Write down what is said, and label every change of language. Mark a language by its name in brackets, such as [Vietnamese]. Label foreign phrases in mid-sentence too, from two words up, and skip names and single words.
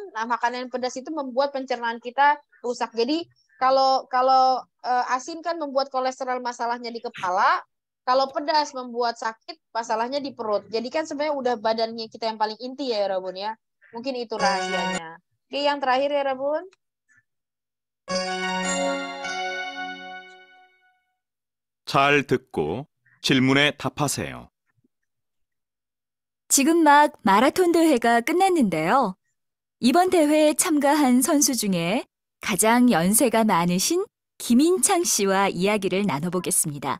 [Indonesian] Nah, makanan yang pedas itu membuat pencernaan kita rusak. Jadi kalau asin kan membuat kolesterol masalahnya di kepala, kalau pedas membuat sakit masalahnya di perut. Jadi kan sebenarnya udah badannya kita yang paling inti ya Rabun ya. Mungkin itu rahasianya. Oke, yang terakhir ya Rabun. [Korean] 잘 듣고 질문에 답하세요. 지금 막 마라톤 대회가 끝났는데요. 이번 대회에 참가한 선수 중에 가장 연세가 많으신 김인창 씨와 이야기를 나눠보겠습니다.